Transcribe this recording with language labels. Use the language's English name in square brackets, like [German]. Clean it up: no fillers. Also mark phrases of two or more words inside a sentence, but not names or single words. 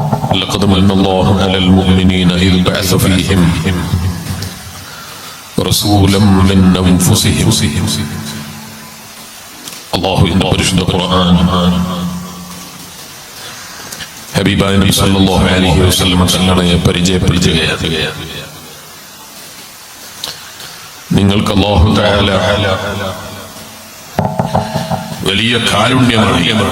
[Arabic] لقد من الله على المؤمنين إذ بعث فيهم رسولا من أنفسهم الله [Malayalam] പരിശുദ്ധ ഖുർആൻ ഹബീബായ നബി [Arabic] صلى الله عليه وسلم [Malayalam] തങ്ങളെ പരിചയപ്പെടുത്തുകയാണ്. നിങ്ങൾക്ക് [Arabic] الله تعالى [Malayalam] വലിയ കാരുണ്യമാണ്.